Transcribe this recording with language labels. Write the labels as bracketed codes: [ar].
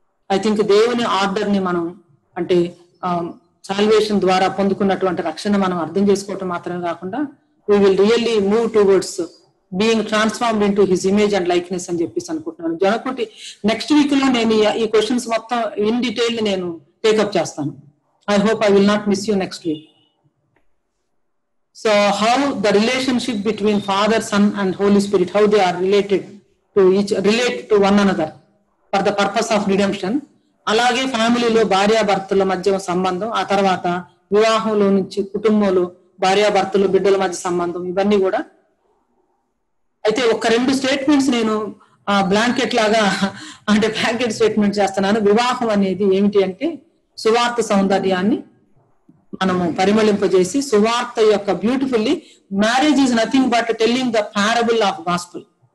[te] I think దేవుని order ని మనం అంటే సాల్వేషన్ ద్వారా పొందుకున్నటువంటి రక్షణ మనం అర్థం చేసుకోవటం మాత్రమే కాకుండా [en] we will really move towards being transformed into his image and likeness [te] అని చెప్పేసి అనుకుంటున్నాను. జనకోటి నెక్స్ట్ వీక్ లో నేను ఈ క్వశ్చన్స్ మొత్తం ఇన్ డీటెయిల్ నేను టేకప్ చేస్తాను. [en] I hope I will not miss you next week. So how the relationship between Father, Son and Holy Spirit, how they are relate to one another for the purpose of redemption. [te] అలాగే ఫ్యామిలీలో భార్యాభర్తల మధ్య సంబంధం, ఆ తర్వాత వివాహంలో నుంచి కుటుంబంలో భార్యాభర్తలు బిడ్డల మధ్య సంబంధం, ఇవన్నీ కూడా. అయితే 1-2 స్టేట్మెంట్స్ నేను బ్లాంకెట్ లాగా అంటే బ్లాంకెట్ స్టేట్మెంట్ చేస్తున్నాను. వివాహం అనేది ఏమిటి అంటే సువార్త సౌందర్యాన్ని మనము పరిమళింపజేసి సువార్త యొక్క beautifully [en] Marriage is nothing but telling the parable of gospel.